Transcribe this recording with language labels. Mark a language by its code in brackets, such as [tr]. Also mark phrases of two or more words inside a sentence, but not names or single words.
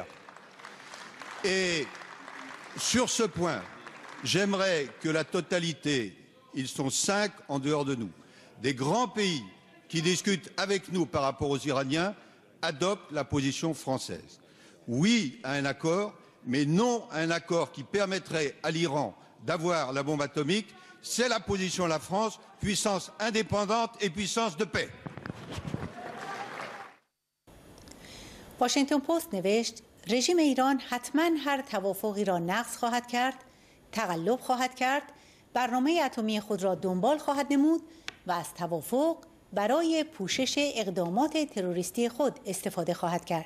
[fr] Et sur ce point, j'aimerais que la totalité, ils sont 5 en dehors de nous, des grands pays qui discutent avec nous par rapport aux Iraniens, adoptent la position française. Oui à un accord, mais non à un accord qui permettrait à l'Iran d'avoir la bombe atomique. C'est la position de la France, puissance indépendante et puissance de paix. [fa] واشنگتن پست نوشت رژیم ایران حتما هر توافقی را نقض خواهد کرد، تقلب خواهد کرد، برنامه اتمی خود را دنبال خواهد نمود و از توافق برای پوشش اقدامات تروریستی خود استفاده خواهد کرد.